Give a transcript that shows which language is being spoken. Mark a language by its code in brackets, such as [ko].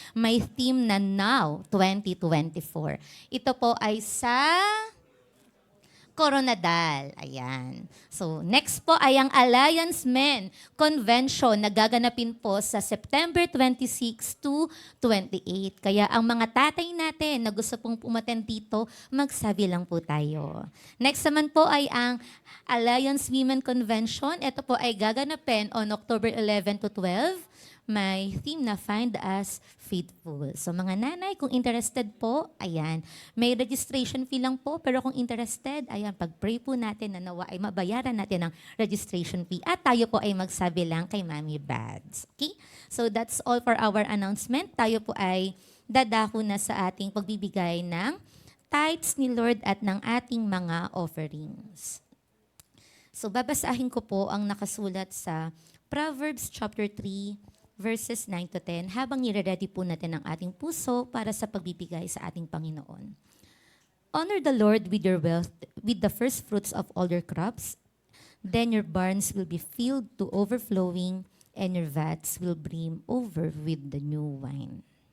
[tl] May theme na Now 2024. Ito po ay sa Coronadal. Ayan. So, next po ay ang Alliance Men Convention na gaganapin po sa September 26 to 28. Kaya ang mga tatay natin na gusto pong umattend dito, magsabi lang po tayo. Next naman po ay ang Alliance Women Convention. Ito po ay gaganapin [en] on October 11 to 12. [tl] May theme na Find Us Faithful. So mga nanay, kung interested po, ayan, may registration fee lang po, pero kung interested, ayan, pag-pray po natin na nawa ay mabayaran natin ang registration fee at tayo po ay magsabi lang kay Mami Bads. Okay? [en] So that's all for our announcement. [tl] Tayo po ay dadako na sa ating pagbibigay ng tithes ni Lord at ng ating mga offerings. So babasahin ko po ang nakasulat sa Proverbs chapter 3, verses 9 to 10, habang nire-ready po natin ang ating puso para sa pagbibigay sa ating Panginoon. [en] Honor the Lord with your wealth, with the first fruits of all your crops. Then your barns will be filled to overflowing, and your vats will brim over with the new wine.